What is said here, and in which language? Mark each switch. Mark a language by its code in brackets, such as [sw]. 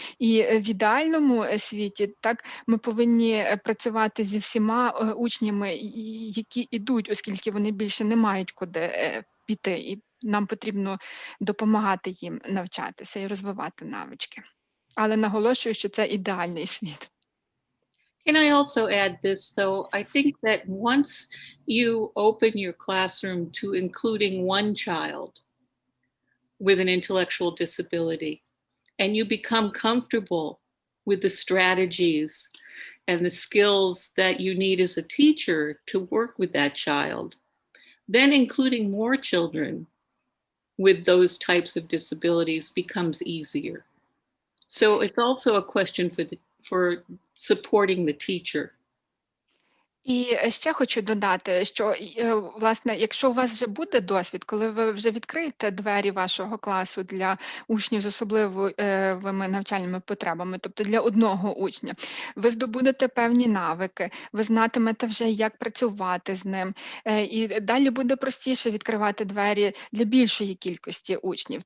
[uk] І в ідеальному світі так ми повинні працювати зі всіма учнями, які йдуть, оскільки вони більше не мають куди піти, і нам потрібно допомагати їм навчатися і розвивати навички. Але наголошую, що це ідеальний світ. [en] Can I also add this, though? I think that once you open your classroom to including one child with an intellectual disability, and you become comfortable with the strategies and the skills that you need as a teacher to work with that child, then including more children with those types of disabilities becomes easier. So it's also a question for supporting the teacher. [uk] І ще хочу додати, що, власне, якщо у вас вже буде досвід, коли ви вже відкриєте двері вашого класу для учнів з особливими навчальними потребами, тобто для одного учня, ви здобудете певні навики, ви знатимете вже, як працювати з ним, і далі буде простіше відкривати двері для більшої кількості учнів.